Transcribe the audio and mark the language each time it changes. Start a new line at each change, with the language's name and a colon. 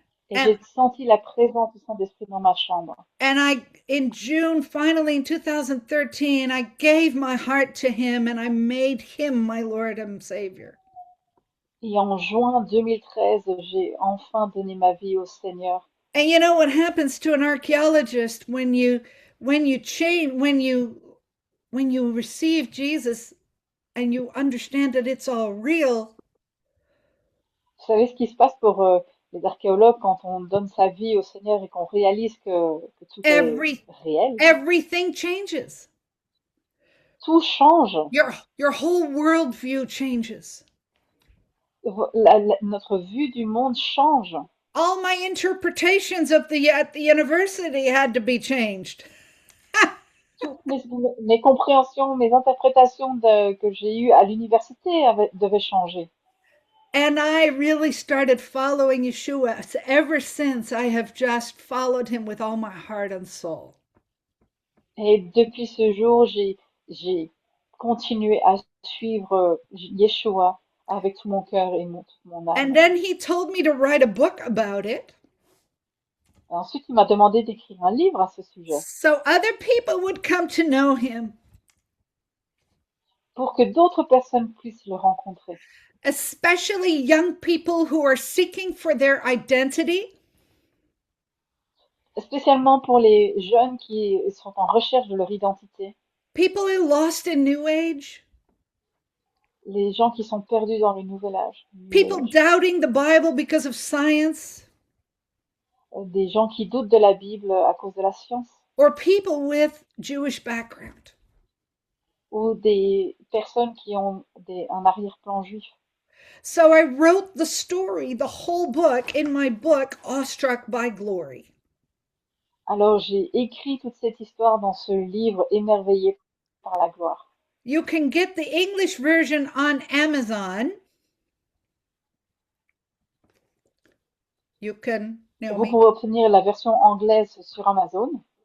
French: Et
English: And
French: j'ai senti la présence du Saint-Esprit dans ma chambre.
English: and I in June, finally in 2013, I gave my heart to him and I made him my Lord and Savior.
French: Et en juin 2013, j'ai enfin donné ma vie au Seigneur.
English: And you know what happens to an archaeologist when you change when you receive Jesus and you understand that it's all real,
French: Vous savez ce qui se passe pour les archéologues quand on donne sa vie au Seigneur et qu'on réalise que tout est
English: every
French: réel?
English: everything changes.
French: Tout change.
English: Your whole worldview changes.
French: Notre vue du monde change.
English: All my interpretations of the at the university had to be changed.
French: Toutes mes compréhensions, mes interprétations que j'ai eues à l'université devaient changer.
English: And I really started following Yeshua. Ever since, I have just followed him with all my heart and soul.
French: Et depuis ce jour, j'ai continué à suivre Yeshua avec tout mon cœur et toute mon
English: And
French: âme.
English: then he told me to write a book about it
French: Et ensuite, il m'a demandé d'écrire un livre à ce sujet
English: so other people would come to know him,
French: pour que d'autres personnes puissent le rencontrer,
English: especially young people who are seeking for their identity,
French: spécialement pour les jeunes qui sont en recherche de leur identité,
English: people who lost in New Age,
French: les gens qui sont perdus dans le nouvel âge,
English: people doubting the Bible because of science,
French: des gens qui doutent de la Bible à cause de la science,
English: or people with Jewish background.
French: ou des personnes qui ont un arrière-plan juif.
English: So I wrote the story, the whole book, in my book, Awestruck by Glory.
French: Alors j'ai écrit toute cette histoire dans ce livre émerveillé par la gloire.
English: You can get the English version on Amazon. You can,
French: Vous Naomi. pouvez obtenir la version anglaise sur Amazon.